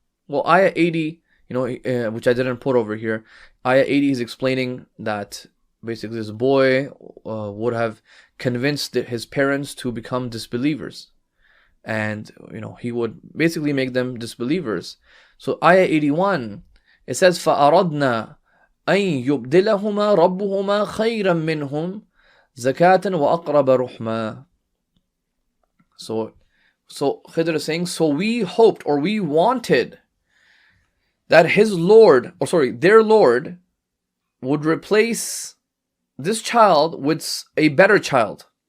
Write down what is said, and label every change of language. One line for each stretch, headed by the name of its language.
English: Well, ayah 80, which I didn't put over here. Ayah 80 is explaining that basically this boy would have convinced his parents to become disbelievers. And, he would basically make them disbelievers. So ayah 81, it says,
Arabic: فَأَرَدْنَا أَن يُبْدِلَهُمَا رَبُّهُمَا خَيْرًا مِّنْهُمْ زَكَاةً وَأَقْرَبَ رُحْمًا.
English: So Khidr is saying, so we hoped or we wanted that their Lord would replace this child with a better child.